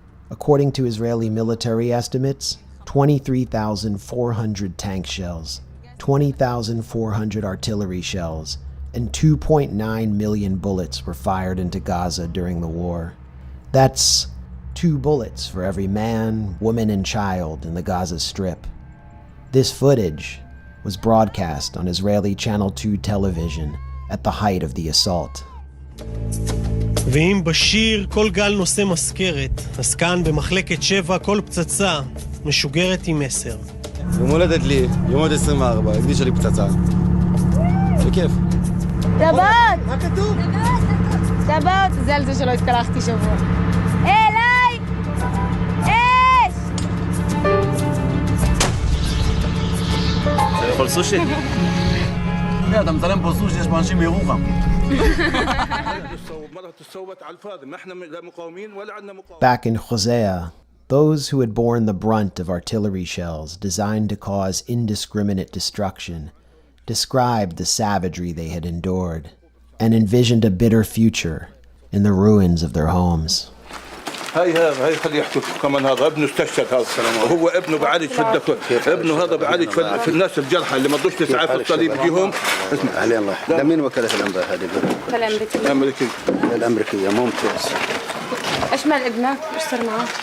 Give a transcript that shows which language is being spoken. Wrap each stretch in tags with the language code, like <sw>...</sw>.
<en>According to Israeli military estimates, 23,400 tank shells, 20,400 artillery shells, and 2.9 million bullets were fired into Gaza during the war. That's 2 bullets for every man, woman, and child in the Gaza Strip. This footage was broadcast on Israeli Channel 2 television at the height of the assault.</en> <he>ואם בשיר כל גל נושא מזכרת, אז כאן במחלקת 7 כל פצצה משוגרת עם מסר. יום הולדת לי, יום עוד 24, הקדישה לי פצצה. בכיף. שבת! מה כתוב? שבת! זה על זה שלא התקלחתי שבוע. אליי! אש! אתה יכול סושי? אתה מצלם פה סושי, יש פה אנשים מירוחם.</he> <en>Back in Hosea, those who had borne the brunt of artillery shells designed to cause indiscriminate destruction described the savagery they had endured and envisioned a bitter future in the ruins of their homes.</en> <ar>هاي خليه يحكي كمان هذا ابنه استشهد هذا وهو ابنه بعالج في الدكتور ابنه هذا بعالج في الناس الجرحى اللي ما ضوش تسعاف الصليب يجيهم اسمع علي الله لمين وكالة الأنباء هذه الأمريكية ممتاز ايش مال ابنك؟ ايش صار معه؟</ar>